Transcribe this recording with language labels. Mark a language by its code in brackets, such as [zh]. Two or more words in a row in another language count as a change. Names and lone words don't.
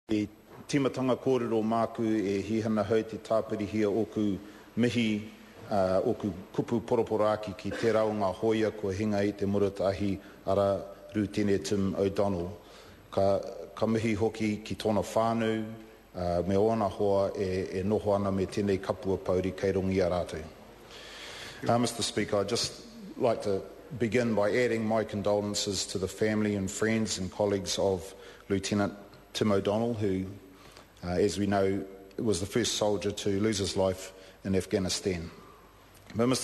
[mi] E timatanga kōrero māku e hihana hau te tāpirihia oku mihi oku kupu poroporaki ki te rau ngā hoia kua hinga i te muratahi ara Rūtene Tim O'Donnell. Ka mihi hoki ki tōna whānau, me ona hoa e noho ana me tēnei kapua pauri kei rongi a rātou. [en] Mr. Speaker, I'd just like to begin by adding my condolences to the family and friends and colleagues of Lieutenant Tim O'Donnell, who, as we know, was the first soldier to lose his life in Afghanistan. But, Mr.